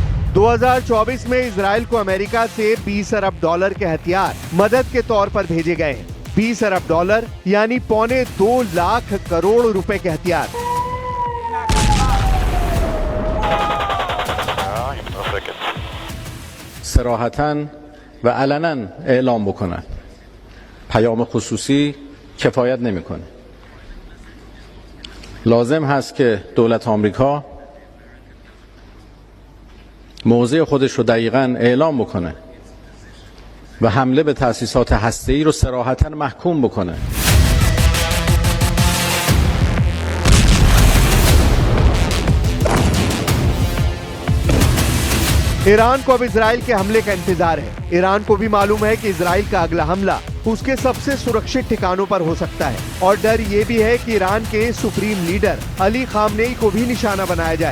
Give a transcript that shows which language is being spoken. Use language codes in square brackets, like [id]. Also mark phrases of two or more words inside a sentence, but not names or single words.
[hi] 2024 में इजराइल को अमेरिका से 20 अरब डॉलर के हथियार मदद के तौर पर भेजे गए हैं। 20 अरब डॉलर यानी पौने 2 लाख करोड़ रुपए के हथियार। [fa] صراحتاً و علناً اعلام بکنن پیام خصوصی کفایت نمیکنه. لازم هست که دولت آمریکا موضع خودش رو دقیقاً اعلام بکنه و حمله به تأسیسات هسته‌ای رو صراحتاً محکوم بکنه. [hi] ईरान को अब इजराइल के हमले का इंतजार है। ईरान को भी मालूम है कि इजराइल का अगला हमला उसके सबसे सुरक्षित ठिकानों पर हो सकता है और डर ये भी है कि ईरान के [en] supreme leader [hi] अली खामनेई को भी निशाना बनाया जाए।